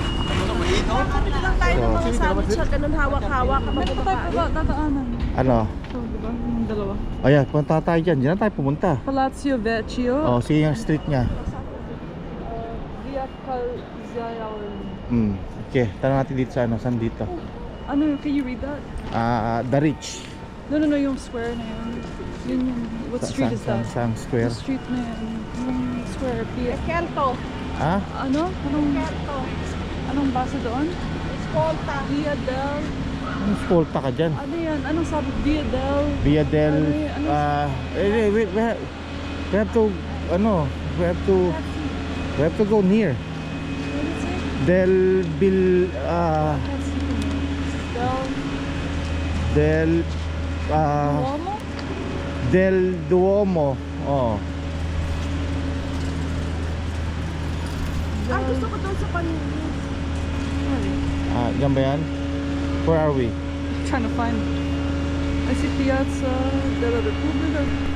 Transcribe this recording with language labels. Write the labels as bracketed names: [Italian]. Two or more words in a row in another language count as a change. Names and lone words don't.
[Filipino] Kakapit lang tayo ng mga sandwich at ganun hawak-hawak. Meron pa tayo pa tataanan. Ano? So, diba? Yung dalawa. Ayan, punta tayo dyan. Diyan na tayo pumunta. Palazzo Vecchio. Oh, sige yung street niya. Via Calzaiol. Okay, tanong natin dito sa ano. Saan dito? Ano, [English] can you read that? The Rich. No, [Filipino] yung square na yun. Yun yung, [English] what street is that? [Filipino] Saan square? Yung street na yun. Yung square, Kelto. Ha? ano? Kelto. Anong basa doon? Escolta. Via del, Anong skolta ka dyan? ano yan? Anong sabi? Via del, Via del... Ano [English] wait, we have to... Ano? We have to go near. what is it? Del... Bil... Can't see the name. Del... Duomo? Del Duomo. Oh. [Filipino] Ang gusto ko doon sa paningin. Yan ba yan? [English] Where are we? Trying to find. I see Piazza della Repubblica.